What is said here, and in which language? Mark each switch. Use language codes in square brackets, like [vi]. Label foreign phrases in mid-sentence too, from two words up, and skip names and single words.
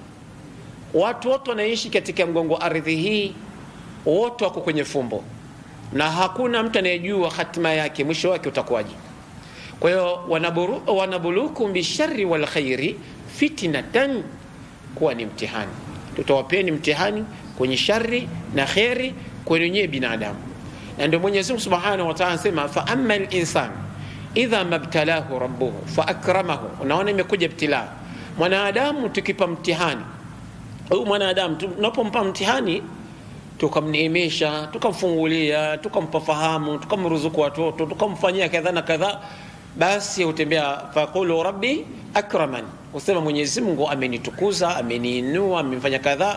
[sw] Watu wote wanaishi katika mgongo ardhi hii, wote wako kwenye fumbo, na hakuna mtu anayejua hatima yake, mwisho wake utakuwaje. Kwa hiyo [ar] ونبلوكم بالشر والخير فتنة, [sw] kuwa ni mtihani. Tutawapeni mtihani kwenye shari na khairi kwenye nyewe binadamu. Na ndio Mwenyezi Mungu [ar] سبحانه وتعالى [sw] anasema [ar] فأما الإنسان إذا ما ابتلاه ربه فأكرمه. [sw] Unaona, imekuja ibtila. Mwanadamu tukipa mtihani, huyu mwanadamu tunapompa mtihani, tukamneemesha, tukamfungulia, tukampa fahamu, tukamruzuku watoto, tukamfanyia kadha na kadha, basi utembea [ar] فيقول ربي أكرمن, [sw] usema Mwenyezi Mungu amenitukuza, ameniinua, amenifanya kadha.